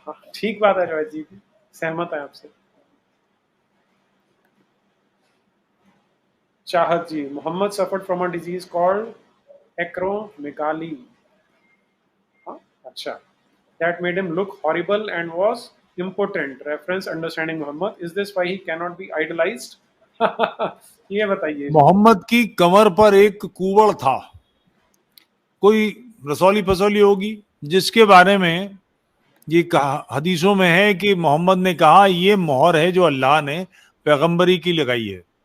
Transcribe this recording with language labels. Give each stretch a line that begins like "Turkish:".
Hindi: हाँ ठीक बात है जय जी, सहमत है आपसे।
English: Chahat ji, Muhammad suffered from a disease called acromegaly.
Hindi: हाँ अच्छा,
English: That made him look horrible and was impotent. Reference understanding Muhammad. Is this why he cannot be idolized?
Hindi: ये बताइए जी। मोहम्मद की कमर पर एक कुवड़ था, कोई रसौली फसौली होगी, जिसके बारे में ये कहा हदीसों में है कि मोहम्मद ने कहा ये मोहर है जो अल्लाह ने पैगंबरी की लगाई है।